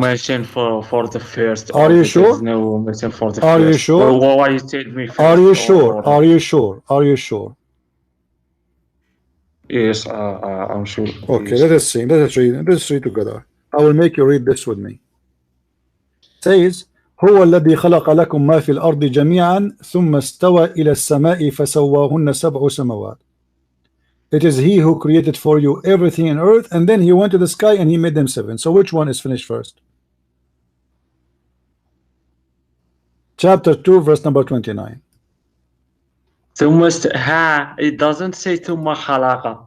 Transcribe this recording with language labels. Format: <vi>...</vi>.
<en>mention for the first. Are you sure? There is no mention for the Are first. you sure? Or why you told me first? Are you sure? Are you sure? Are you sure? Yes, I'm sure. Okay, Yes. let us see. Let us read together. I will make you read this with me. It says,</en> <ar>هو الذي خلق لكم ما في الأرض جميعا ثم استوى إلى السماء فسواهن سبع سماوات.</ar> <en>It is he who created for you everything in earth, and then he went to the sky and he made them 7. So which one is finished first? Chapter 2, verse number 29. It doesn't say</en> <ar>ثم خلق.</ar>